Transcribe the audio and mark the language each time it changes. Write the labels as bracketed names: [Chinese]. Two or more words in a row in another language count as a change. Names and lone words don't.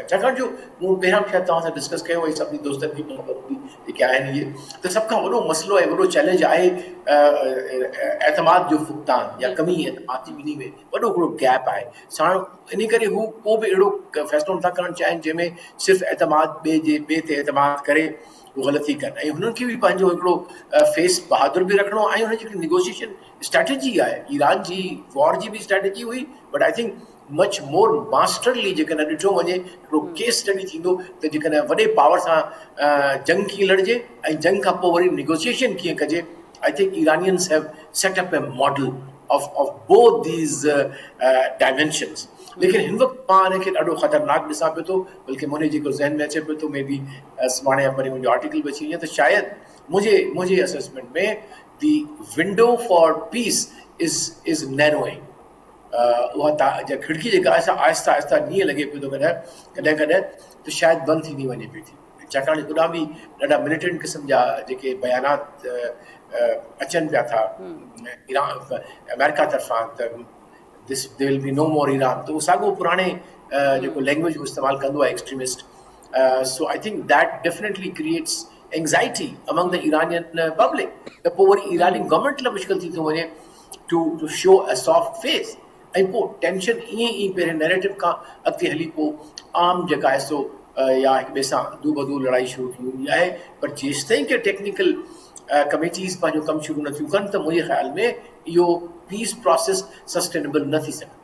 [Sindhi] छाकाणि जो मूं पहिरियां शायदि तव्हां सां डिस्कस कयो ऐं सभिनी दोस्तनि खे जेके आहिनि इहे त सभ खां वॾो मसइलो ऐं वॾो चैलेंज आहे एतमाद जो फुक़दान या कमी एतमाद जी ॿिन्ही में वॾो हिकिड़ो गैप आहे। साण इन करे हू को बि अहिड़ो फ़ैसिलो नथा करणु चाहिनि जंहिंमें सिर्फ़ु एतमाद ॿिए ते एतमाद करे ग़लती कनि ऐं हुननि खे बि पंहिंजो हिकिड़ो फेस बहादुर बि रखिणो ऐं हुनजी हिकिड़ी [English] negotiation strategy [Sindhi] आहे। ईरान जी वॉर जी बि स्ट्रैटेजी हुई [English] but I think much more masterly [Sindhi] जेकॾहिं ॾिठो वञे हिकिड़ो [English] case study [Sindhi] थींदो त जेकॾहिं वॾे पावर सां जंग कीअं लड़जे ऐं जंग खां पोइ वरी निगोशिएशन कीअं कजे। [English] I think Iranians have set up a model of both these dimensions. [Sindhi] लेकिन हिन वक़्तु मां हिनखे ॾाढो ख़तरनाक ॾिसां पियो थो, बल्कि मुंहिंजे जेको ज़हन में अचे पियो थो [English] may be [Sindhi] सुभाणे या वरी मुंहिंजो आर्टिकल बि अची वञे त शायदि मुंहिंजे असेसमेंट में [English] the window for peace is narrowing. [Sindhi] उहा खिड़की जेका आहे आहिस्ता आहिस्ता ईअं लॻे पियो थो कॾहिं कॾहिं त शायदि बंदि थींदी वञे पई थी, छाकाणि होॾां बि ॾाढा मिलिटेंट क़िस्म जा जेके बयानात अचनि पिया था ईरान अमेरिका तरफ़ां त [English] this they will be no more [Sindhi] ईरान, त उहो साॻियो पुराणे जेको लैंग्वेज उहो इस्तेमालु कंदो आहे एक्सट्रीमिस्ट। [English] so I think that definitely creates anxiety among the Iranian public [Sindhi] त पोइ वरी ईरानी गवर्नमेंट लाइ मुश्किल थी थो वञे [English] to show a soft face [Sindhi] ऐं पोइ टेंशन ईअं ई पहिरें नैरेटिव खां अॻिते हली पोइ आम जेका आहे सो या हिक ॿिए सां दू बदू लड़ाई शुरू थी वेंदी आहे। पर जेसिताईं की [English] technical committees [Sindhi] पंहिंजो कमु शुरू न थियूं कनि त मुंहिंजे ख़्याल में इहो [English] peace process sustainable [Sindhi] न थी सघे।